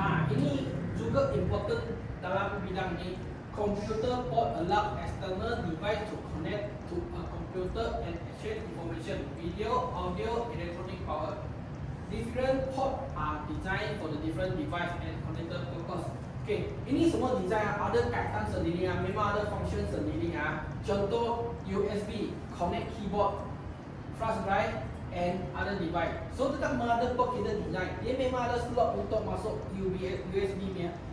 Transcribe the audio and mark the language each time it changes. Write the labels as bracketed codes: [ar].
[ms] Ini juga important dalam bidang ini. [en] Computer port allow external device to connect to a computer and exchange information, video, audio, electronic power. Different port are designed for the different device and connector purpose. [ms] Okay, ini semua design ada kaitan sendiri, memang ada function sendiri. [en] Contoh USB, connect keyboard, flash drive and other device. [ms] So dekat motherboard kita design, dia memang ada slot untuk masuk USB nya.